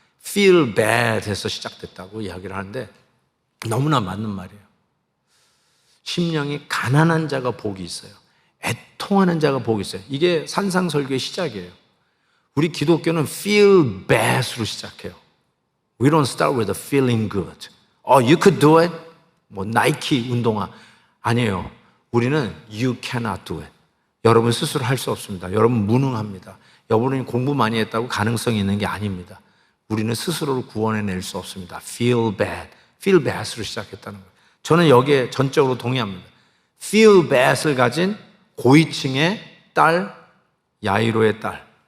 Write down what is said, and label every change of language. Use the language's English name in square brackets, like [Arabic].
[Korean] feel bad 해서 시작됐다고 이야기를 하는데 너무나 맞는 말이에요. 심령이 가난한 자가 복이 있어요. 애통하는 자가 복이 있어요. 이게 산상설교의 시작이에요. 우리 기독교는 feel bad으로 시작해요. [English] We don't start with a feeling good. You could do it. [Korean] 뭐 나이키 운동화. 아니에요. 우리는 [English] you cannot do it. [Korean] 여러분 스스로 할 수 없습니다. 여러분 무능합니다. 여러분이 공부 많이 했다고 가능성이 있는 게 아닙니다. 우리는 스스로를 구원해낼 수 없습니다. [English] Feel bad. [Korean] Feel bad으로 시작했다는 거예요. 저는 여기에 전적으로 동의합니다. Feel bad을 가진 고위층의 딸, 야이로의 딸.